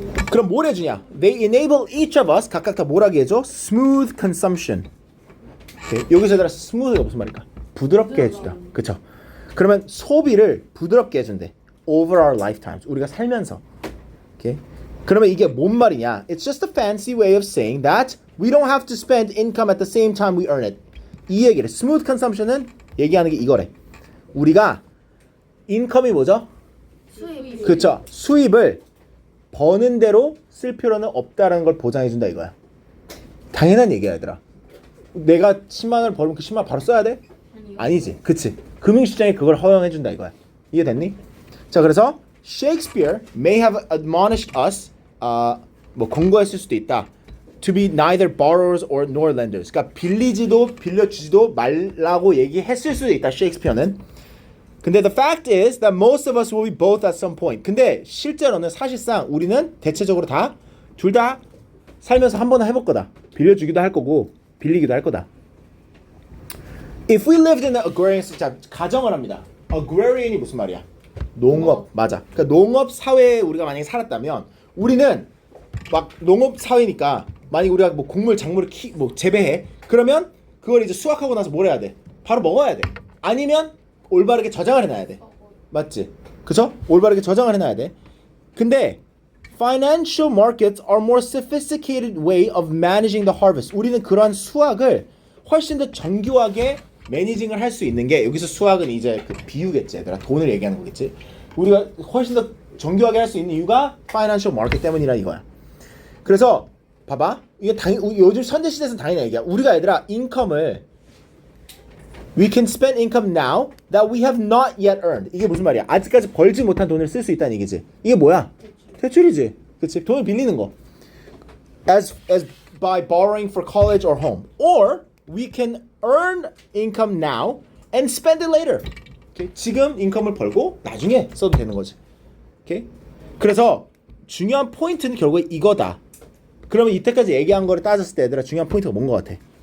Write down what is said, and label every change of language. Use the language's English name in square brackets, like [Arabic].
[Korean] 그럼 뭘 해주냐? [English] They enable each of us [Korean] 각각 다 뭘 하게 해줘? [English] Smooth consumption. [Korean] 오케이? 여기서 얘들아 smooth가 무슨 말일까? 부드럽게 해주다. 그쵸? 그러면 소비를 부드럽게 해준대. [English] Over our lifetimes. [Korean] 우리가 살면서. 오케이? 그러면 이게 뭔 말이냐? [English] It's just a fancy way of saying that we don't have to spend income at the same time we earn it. [Korean] 이 얘기를. Smooth consumption은 얘기하는 게 이거래. 우리가 인컴이 뭐죠? 수입. 그쵸? 수입을 버는 대로 쓸 필요는 없다라는 걸 보장해준다 이거야. 당연한 얘기야 얘들아. 내가 10만 원을 벌면 그 10만 원 바로 써야 돼? 아니지. 그치? 금융시장이 그걸 허용해준다 이거야. 이해됐니? 자, 그래서 [English] Shakespeare may have admonished us [Korean] 뭐 권고했을 수도 있다. [English] To be neither borrowers or nor lenders. [Korean] 그러니까 빌리지도 빌려주지도 말라고 얘기했을 수도 있다. 셰익스피어는. 근데 [English] the fact is that most of us will be both at some point. [Korean] 근데 실제로는 사실상 우리는 대체적으로 다 둘 다 살면서 한 번은 해볼 거다. 빌려주기도 할 거고 빌리기도 할 거다. [English] If we lived in an agrarian society, [Korean] 가정을 합니다. agrarian이 무슨 말이야? 농업. 맞아. 그러니까 농업 사회에 우리가 만약에 살았다면 우리는 막 농업 사회니까 만약 우리가 뭐 곡물 작물을 뭐 재배해. 그러면 그걸 이제 수확하고 나서 뭘 해야 돼? 바로 먹어야 돼. 아니면 올바르게 저장을 해놔야 돼. 맞지? 그죠? 올바르게 저장을 해놔야 돼. [English] 근데 financial markets are more sophisticated way of managing the harvest. [Korean] 우리는 그러한 수학을 훨씬 더 정교하게 매니징을 할 수 있는 게 여기서 수학은 이제 그 비유겠지, 얘들아. 돈을 얘기하는 거겠지. 우리가 훨씬 더 정교하게 할 수 있는 이유가 financial market 때문이라 이거야. 그래서 봐봐. 이게 요즘 현대 시대에서는 당연히 얘기야. 우리가 얘들아 인컴을 [English] we can spend income now that we have not yet earned. [Korean] 이게 무슨 말이야? 아직까지 벌지 못한 돈을 쓸 수 있다는 얘기지. 이게 뭐야? 대출이지. 그치? 돈을 빌리는 거. [English] As by borrowing for college or home. Or we can earn income now and spend it later. Okay? [Korean] 지금 인컴을 벌고 나중에 써도 되는 거지. [English] Okay? [Korean] 그래서 중요한 포인트는 결국에 이거다. 그러면 이때까지 얘기한 거를 따졌을 때 얘들아 중요한 포인트가 뭔 것 같아?